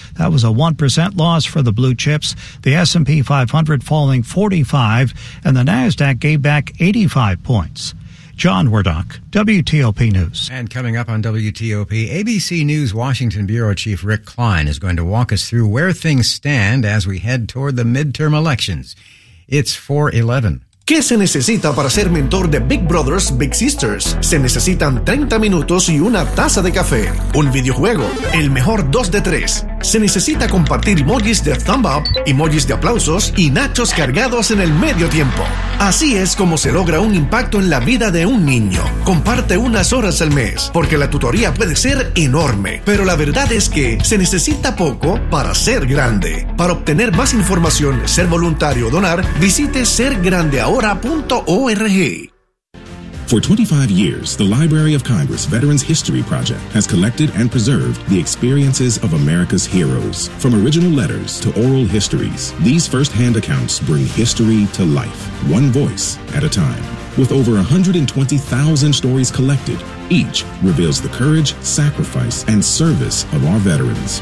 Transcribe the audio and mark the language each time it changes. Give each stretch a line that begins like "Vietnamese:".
English: That was a 1% loss for the blue chips, the S&P 500 falling 45, and the NASDAQ gave back 85 points. John Wardock, WTOP News. And coming up on WTOP, ABC News Washington Bureau Chief Rick Klein is going to walk us through where things stand as we head toward the midterm elections. It's 4:11.
Spanish: ¿Qué se necesita para ser mentor de Big Brothers, Big Sisters? Se necesitan 30 minutos y una taza de café. Un videojuego, el mejor 2 de 3. Se necesita compartir emojis de
English: thumb up,
Spanish: emojis de aplausos y nachos cargados en el medio tiempo. Así es como se logra un impacto en la vida de un niño. Comparte unas horas al mes, porque la tutoría puede ser enorme. Pero la verdad es que se necesita poco para ser grande. Para obtener más información, ser voluntario o donar, visite sergrandeahora.org.
English: For 25 years, the Library of Congress Veterans History Project has collected and preserved the experiences of America's heroes. From original letters to oral histories, these firsthand accounts bring history to life, one voice at a time. With over 120,000 stories collected, each reveals the courage, sacrifice, and service of our veterans.